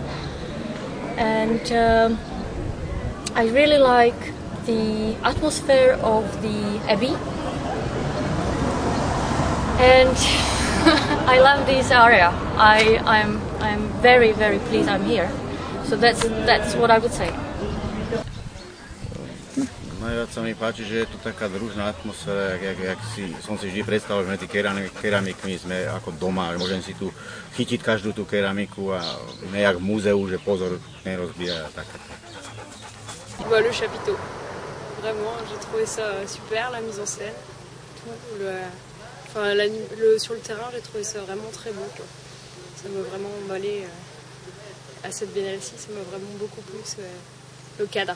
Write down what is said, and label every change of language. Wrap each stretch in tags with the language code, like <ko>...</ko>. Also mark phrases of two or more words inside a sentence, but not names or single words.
<en>And I really like the atmosphere of the Abbey, and I love this area. I'm very, very pleased I'm here. So that's what I would say.</en> <sk>Najviac sa mi páči, že je tu taká družná atmosféra, jak som si vždy predstavil, že medzi keramikmi sme ako doma, že môžem si tu chytiť každú tú keramiku a nejak v múzeu, že pozor, nerozbíja a tak.</sk> <fr>Bah, le chapiteau, vraiment, j'ai trouvé ça super, la mise en scène, tout Enfin, sur le terrain, j'ai trouvé ça vraiment très beau, quoi. Ça m'a vraiment emballé à cette biennale-ci, ça m'a vraiment beaucoup plu, le cadre.</fr>